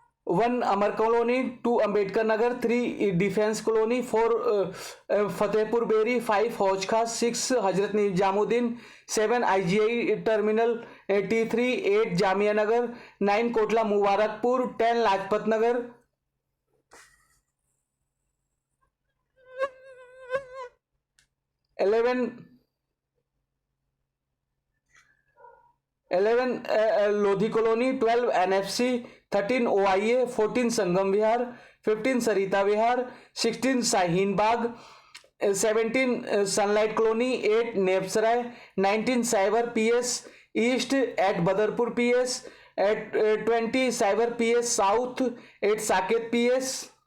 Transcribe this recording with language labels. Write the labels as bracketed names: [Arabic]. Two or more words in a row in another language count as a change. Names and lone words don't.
[English] 1 Amar Colony, 2 Ambedkar Nagar, 3 Defense Colony, 4 Fatehpur Beri, 5 Hauj Khas, 6 Hazrat Nizamuddin, 7 IGI Terminal T3, 8 Jamia Nagar, 9 Kotla Mubarakpur, 10 Lajpat Nagar, 11 Lodhi Colony, 12 NFC, 13 OIA, 14 Sangam Vihar, 15 Sarita Vihar, 16 Shaheen Bagh, 17 Sunlight Colony, 8 Nepsarai, 19 Cyber PS East at Badarpur PS, at 20 Cyber PS South at Saket PS.